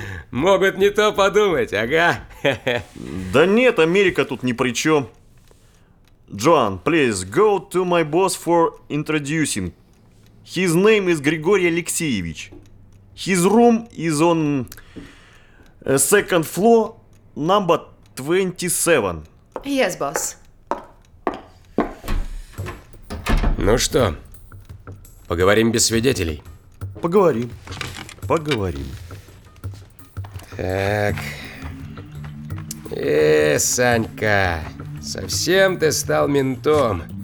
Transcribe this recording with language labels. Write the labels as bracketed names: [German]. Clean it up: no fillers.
[Russian] Могут не то подумать, ага. Да нет, Америка тут ни при чем. Джоан, [English] please go to my boss for introducing. His name is Григорий Алексеевич. His room is on second floor, number 27. Yes, boss. [Russian] Ну что, поговорим без свидетелей? Поговорим. Так. Санька, совсем ты стал ментом.